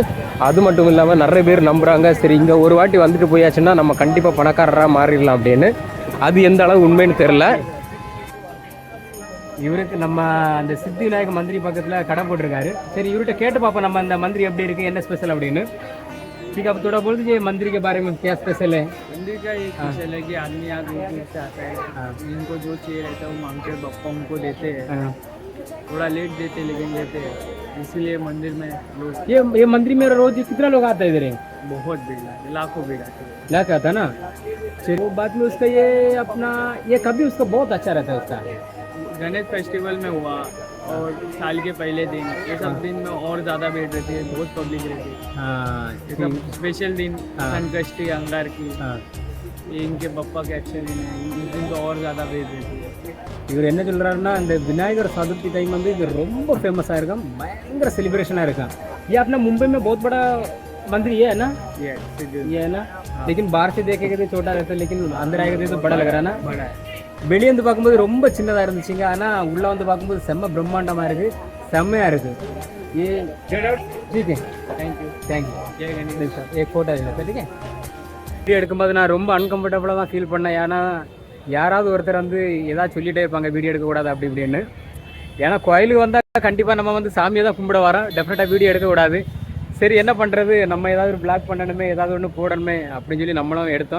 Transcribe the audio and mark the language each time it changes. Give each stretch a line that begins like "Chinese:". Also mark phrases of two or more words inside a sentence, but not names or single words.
Tamil: அது மட்டும் இல்லாமல் நிறைய பேர் நம்புகிறாங்க, சரி இங்கே ஒரு வாட்டி வந்துட்டு போயாச்சுன்னா நம்ம கண்டிப்பாக பணக்காரராக மாறிடலாம் அப்படின்னு. அது எந்த அளவு உண்மைன்னு தெரில. இவருக்கு நம்ம அந்த சித்தி விநாயகர் மந்திரி பக்கத்தில் கடை போட்டிருக்காரு. சரி, இவர்கிட்ட கேட்டு பார்ப்போம் நம்ம அந்த மந்திரி எப்படி இருக்குது, என்ன ஸ்பெஷல் அப்படின்னு.
Hindi: ठीक है, अब थोड़ा बोल दीजिए मंदिर के बारे में, क्या स्पेशल है? मंदिर का एक स्पेशल है कि आदमी यहाँ दूर से आता है, इनको जो चाहिए रहता है वो मांगते हैं, बप्पा उनको देते हैं. थोड़ा लेट देते लेकिन देते हैं, इसीलिए मंदिर में लोग. ये मंदिर में रोज कितना लोग आता है इधर? बहुत भीड़ है, लाखों भीड़ आती है. लाख आता ना. वो बाद में उसका ये अपना ये कभी उसका बहुत अच्छा रहता है उसका. गणेश फेस्टिवल में हुआ और साल के पहले दिन, ये सब दिन में और ज़्यादा भीड़ रहती है, बहुत पब्लिक रहती है. हाँ, ये सब स्पेशल दिन, संकष्टी, अंगार की, ये इनके पप्पा के अच्छे दिन है, इस दिन तो और ज़्यादा भेज देती है।
Tamil: இவர் என்ன சொல்கிறாருன்னா இந்த விநாயகர் சதுர்த்தி டைம் வந்து இது ரொம்ப ஃபேமஸாக இருக்கும், பயங்கர செலிब्रेशनाக இருக்கும்.
Hindi: ये अपना मुंबई में बहुत बड़ा मंदिर ये है ना, ये है ना, लेकिन बाहर से देखेंगे तो छोटा रहता है, लेकिन अंदर आएगा तो बड़ा लग रहा है ना. बड़ा है.
Tamil: வெளியே வந்து பார்க்கும்போது ரொம்ப சின்னதாக இருந்துச்சுங்க, ஆனால் உள்ளே வந்து பார்க்கும்போது செம்ம பிரம்மாண்டமாக இருக்குது, செம்மையாக இருக்குது.
Hindi: ये ठीक है, தேங்க்யூ. एक
Tamil: ஃபோட்டோ எடுத்து
Hindi: ठीक है.
Tamil: வீடியோ எடுக்கும்போது நான் ரொம்ப அன்கம்ஃபர்டபுளாக தான் ஃபீல் பண்ணேன். ஏன்னா யாராவது ஒருத்தர் வந்து ஏதாவது சொல்லிகிட்டே இருப்பாங்க வீடியோ எடுக்கக்கூடாது அப்படி இப்படின்னு. ஏன்னா கோயிலுக்கு வந்தால் கண்டிப்பாக நம்ம வந்து சாமியை தான் கும்பிட வரோம், டெஃபினட்டாக வீடியோ எடுக்கக்கூடாது. சரி என்ன பண்ணுறது, நம்ம ஏதாவது ஒரு பிளாக் பண்ணணுமே, ஏதாவது ஒன்று போடணுமே அப்படின்னு சொல்லி நம்மளும் எடுத்தோம்.